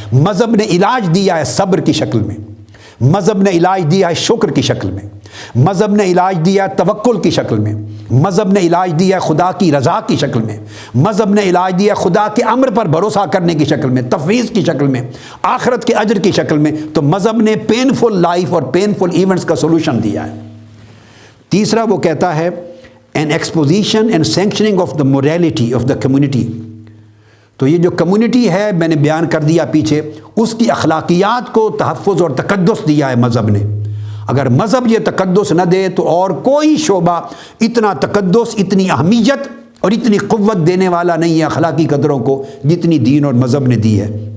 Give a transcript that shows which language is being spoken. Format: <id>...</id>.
<ur>مذہب نے علاج دیا ہے صبر کی شکل میں، مذہب نے علاج دیا ہے شکر کی شکل میں، مذہب نے علاج دیا ہے توکل کی شکل میں، مذہب نے علاج دیا ہے خدا کی رضا کی شکل میں، مذہب نے علاج دیا ہے خدا کے امر پر بھروسہ کرنے کی شکل میں، تفویض کی شکل میں، آخرت کے اجر کی شکل میں. تو مذہب نے پینفل لائف اور پینفل ایونٹس کا سولوشن دیا ہے. تیسرا وہ کہتا ہے</ur> <en>an exposition and sanctioning of the morality of the community.</en> <ur>تو یہ جو کمیونٹی ہے میں نے بیان کر دیا پیچھے، اس کی اخلاقیات کو تحفظ اور تقدس دیا ہے مذہب نے. اگر مذہب یہ تقدس نہ دے تو اور کوئی شعبہ اتنا تقدس، اتنی اہمیت اور اتنی قوت دینے والا نہیں ہے اخلاقی قدروں کو جتنی دین اور مذہب نے دی ہے.</ur>